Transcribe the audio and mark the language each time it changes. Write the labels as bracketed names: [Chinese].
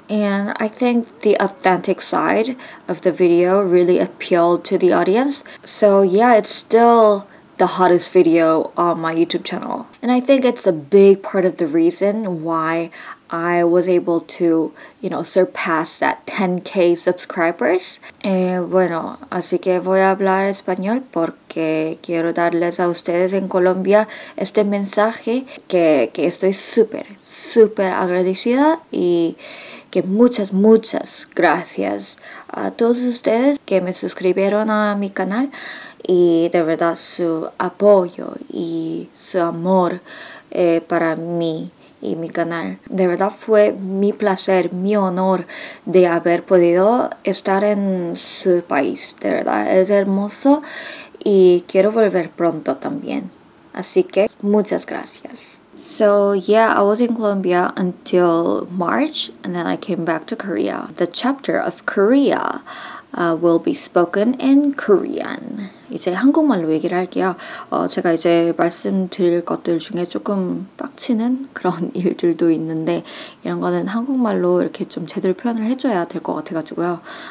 [English] And I think the authentic side of the video really appealed to the audience. So yeah, it's still the hottest video on my YouTube channel. And I think it's a big part of the reason why I was able to, surpass that 10K subscribers. [Spanish] Bueno, así que voy a hablar español porque quiero darles a ustedes en Colombia este mensaje que estoy súper agradecida, y que muchas gracias a todos ustedes que me suscribieron a mi canal, y de verdad su apoyo y su amor para mí y mi canal. De verdad fue mi placer, mi honor de haber podido estar en su país. De verdad es hermoso y quiero volver pronto también. Así que muchas gracias. [English] So yeah, I was in Colombia until March, and then I came back to Korea. The chapter of Korea will be spoken in Korean. [Korean] 이제 한국말로 얘기를 할게요. 제가 이제 말씀드릴 것들 중에 조금 빡치는 그런 일들도 있는데, 이런 거는 한국말로 이렇게 좀 제대로 표현을 해줘야 될 것 같아가지고요.